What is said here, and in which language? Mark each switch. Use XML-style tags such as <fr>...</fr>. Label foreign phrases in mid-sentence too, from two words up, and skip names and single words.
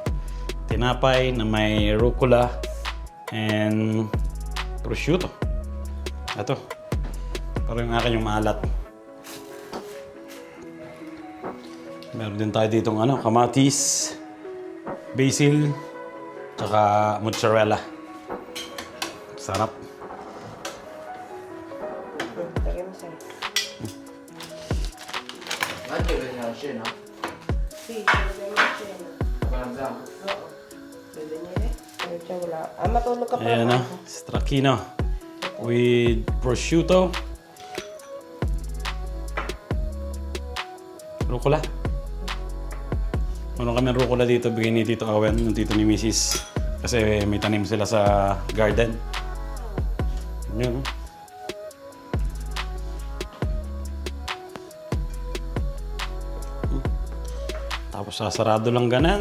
<tl>Tinapay na may rucola and prosciutto. Ito. Pero yung akin yung maalat. Meron din tayo ditong kamatis, basil, tsaka mozzarella. Sarap.</tl> <it>Anche per la scena? Sì,</it> <tl>pwede mo siya. Parmesan. Oo. Pwede niya eh. Ano siya wala. Matulog ka pa. Ayan na,</tl> <en>stracchino with prosciutto.</en> <tl>Rucola. Meron kami rucola dito, bigay ni Tito Owen, yung tito ni Mrs. Kasi may tanim sila sa garden. Yun. Tapos sasarado lang ganan.</tl>